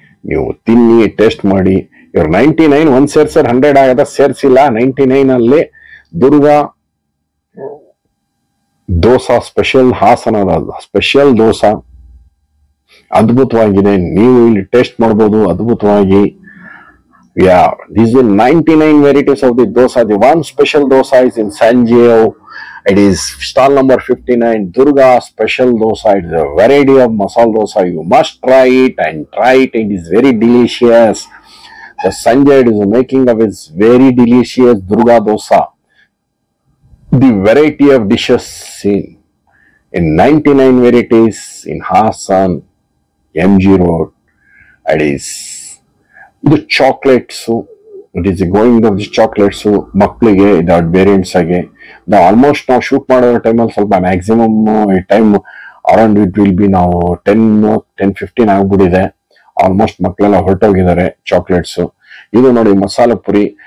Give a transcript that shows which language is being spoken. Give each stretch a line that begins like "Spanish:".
Kannada: ನೀವು ತಿನ್ನಿ, ಟೇಸ್ಟ್ ಮಾಡಿ. ಇವ್ರು 99 ಒಂದ್ ಸೇರ್ಸರ್ 100 ಆಗದ, ಸೇರ್ಸಿಲ್ಲ. 99 ಅಲ್ಲಿ ದುರ್ಗಾ ದೋಸಾ ಸ್ಪೆಷಲ್, ಹಾಸನದ ಸ್ಪೆಷಲ್ ದೋಸಾ ಅದ್ಭುತವಾಗಿದೆ. ನೀವು ಇಲ್ಲಿ ಟೇಸ್ಟ್ ಮಾಡ್ಬೋದು ಅದ್ಭುತವಾಗಿ.
English: Yeah, these are 99 varieties of the dosa. The one special dosa is in Sanjeev. It is stall number 59, Durga special dosa. It is a variety of masala dosa. You must try it and try it. It is very delicious. The Sanjay is making of its very delicious Durga dosa. The variety of dishes in 99 varieties in Hassan, MG Road. It is the chocolates. It is going of the chocolates
Kannada: ಮಕ್ಕಳಿಗೆ ಇದಾದ variants ಆಗಿ ನಾವು almost ನಾವು shoot ಮಾಡೋ ಟೈಮಲ್ಲಿ ಸ್ವಲ್ಪ maximum time
English: around it will be
Kannada: ನಾವು 10-15 ಆಗ್ಬಿಟ್ಟಿದೆ. ಆಲ್ಮೋಸ್ಟ್ ಮಕ್ಕಳೆಲ್ಲ ಹೊರಟೋಗಿದ್ದಾರೆ ಚಾಕ್ಲೇಟ್ಸ್. ಇದು ನೋಡಿ ಮಸಾಲೆ ಪುರಿ.